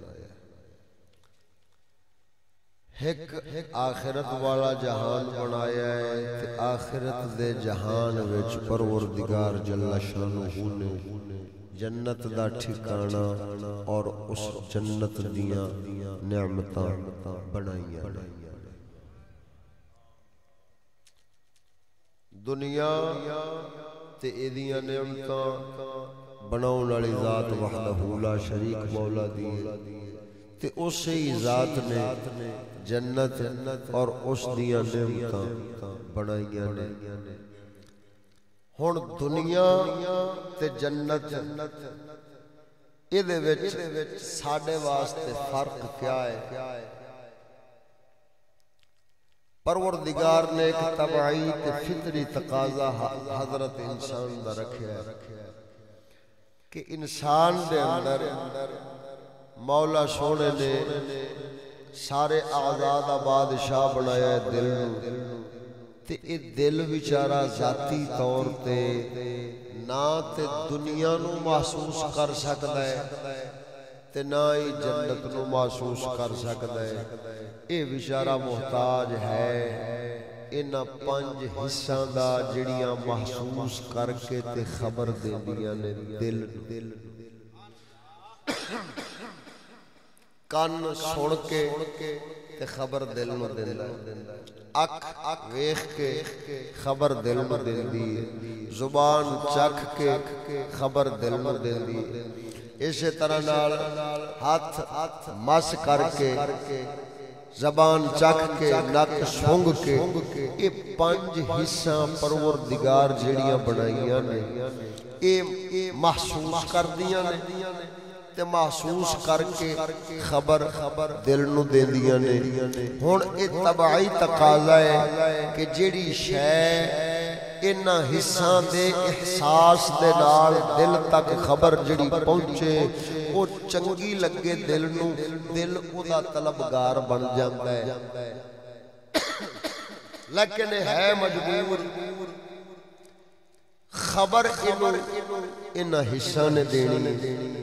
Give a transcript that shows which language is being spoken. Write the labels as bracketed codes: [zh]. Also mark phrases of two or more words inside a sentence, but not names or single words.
[pa] ایک آخرت والا جہان بنایا ہے تے آخرت دے جہان وچ پروردگار جل شانہ نے جنت دا ٹھکانہ اور اس جنت دیاں نعمتاں بنائیاں۔ دنیا تے ایدیاں نعمتاں بناؤن والی ذات وحدہ لا شریک مولا دیئے تے اسی ذات نے جنت اور اس دیاں نعمتاں بنائیاں نے۔ ہن دنیا تے جنت ایدے وچ ساڈے واسطے فرق کیا ہے؟ پروردگار نے ایک طبعی تے فطری تقاضا حضرت انسان دا رکھیا ہے کہ انسان دے اندر مولا سونے نے سارے اعضاء دا بادشاہ بنایا ہے دل نو، تے اے دل بیچارہ ذاتی طور تے نہ تے دنیا نو محسوس کر سکدا ہے تے نہ ہی جنت نو محسوس کر سکدا ہے۔ اے بیچارہ محتاج ہے انہاں 5 حصاں دا جڑیاں محسوس کر کے تے خبر دیندیاں نے دل کان سن کے تے خبر دل نو دیندا ہے، اکھ ویکھ کے خبر دل نو دیندی ہے، زبان چکھ کے خبر دل نو دیندی ہے۔ اسی طرح نال ہاتھ مس کر کے زبان چکھ کے نک سونگ کے یہ 5 حصہ پروردگار جڑیاں بنائیاں نے اے محسوس کر دیاں نے تے محسوس کر کے خبر دل نو دیندیاں نے۔ ہن اے طبعی تقاضا ہے کہ جڑی شے انہاں حصاں دے احساس دے نال دل تک خبر جڑی پہنچے او چنگی لگے دل نو، دل او دا طلبگار بن جاندا ہے، لیکن ہے مجبور خبر انہاں حصاں نے دینی۔